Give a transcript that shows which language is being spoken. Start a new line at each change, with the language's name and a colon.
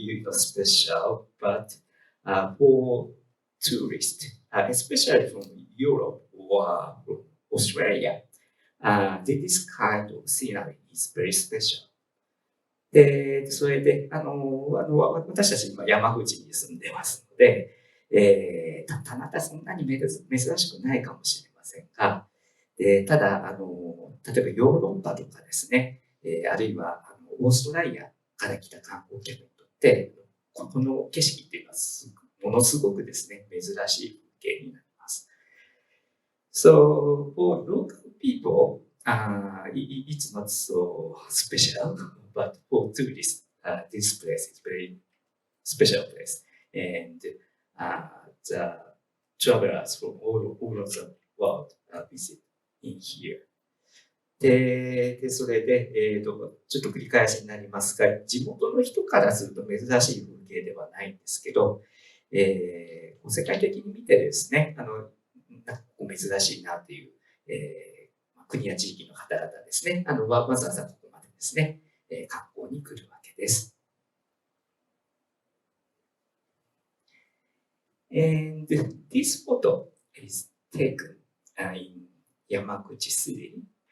English: special, but for tourists, especially from Europe or from Australia, this kind of scenery is very special.
Japanese: で、それで、私たち今山口に住んでますので、またそんなに珍しくないかもしれませんが、ただ、例えばヨーロッパとかですね、あるいはオーストラリアから来た観光客にとって、この景色っていうのはものすごくですね、珍しい風景になります。
English: So, for local people, it's not so special, but for tourists, this place is very special place. And the travelers from all over the world visit in here.
Japanese: で、それで、ちょっと繰り返しになりますが、地元の人からすると珍しい風景ではないんですけど、世界的に見てですね、珍しいなっていう、国や地域の方々ですね、わざわざここまでですね、観光に来るわけです。
English: And this photo is taken in Yamaguchi City.